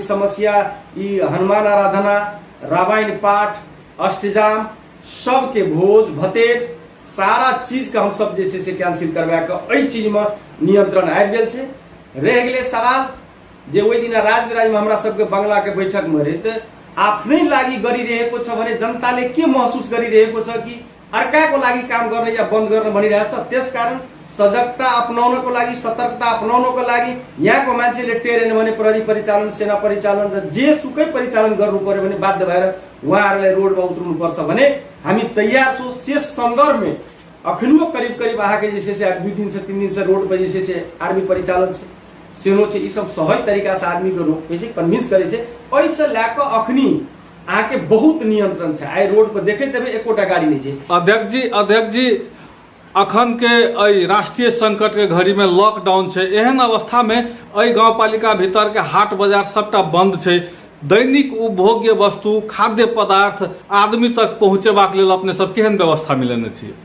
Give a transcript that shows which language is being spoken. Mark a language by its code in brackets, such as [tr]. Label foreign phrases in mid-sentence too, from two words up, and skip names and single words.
[mai] समस्या ई हनुमान आराधना रामायण पाठ अष्टजाम सबके भोज भतेर सारा चीज के हम सब जैसे से कैंसिल करवा के एई चीज में नियंत्रण आबि गेल छै रह गेलै सवाल जे ओहि दिन राजविराज में हमरा सबके बंगला के बैठक में रहे त [ne] आफ्नै लागि गरिरहेको छ भने जनताले के महसुस गरिरहेको छ कि अर्काको लागि काम गर्ने या बन्द गर्न भनिरहेछ त्यसकारण सजगता अपनाउनको लागि सतर्कता अपनाउनको लागि यहाँको मान्छेले टेरेन भने प्रहरी परिचालन सेना परिचालन र जे सुकै परिचालन गर्नु पर्यो भने बाध्य भएर उहाँहरूलाई रोडमा उत्रनु पर्छ भने हामी तयार छौं [mai] शेष सन्दर्भ में अखनियो करीब करीब आके जे से 2 दिन से 3 दिन से रोड पर जे से आर्मी परिचालन छै सेनो छै ई सब सहज तरीका से आदमी के रोक पे कन्विंस करे छै ओइसे लाके अखनी आके बहुत नियंत्रण छै आइ रोड पर देखैत हेबै एकोटा गाड़ी नहीं छै अध्यक्ष जी अखन के अई राष्ट्रीय संकट के घड़ी में लॉकडाउन छै एहन अवस्था में अई गांव पालिका भीतर के हाट बाजार सबटा बंद छै दैनिक उपभोग्य वस्तु खाद्य पदार्थ आदमी तक पहुँचेबाक लेल अपने सब केहन व्यवस्था मिलेने छियै